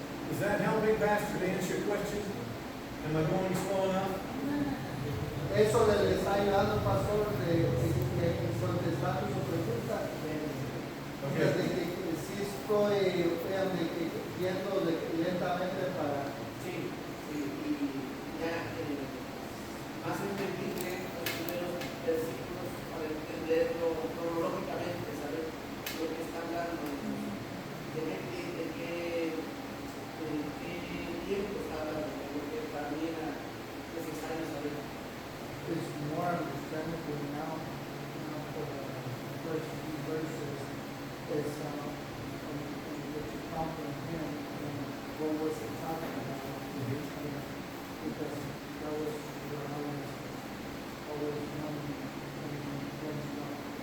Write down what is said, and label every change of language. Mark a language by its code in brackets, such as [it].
[en] Is that helping, Pastor, to answer your question? Am I going slow enough? [es] Eso le está ayudando al pastor de contestar su pregunta. [en] Okay. [es] De que sí estoy viendo lentamente para... Sí, y ya más entendible los primeros versículos para entenderlo cronológicamente, saber lo que está hablando, de qué tiempo está hablando, de lo que para mí era necesario saber. [en] It's more understandable now for the first few verses is when you comprehend what was it talking about. Because that was where I was always wondering when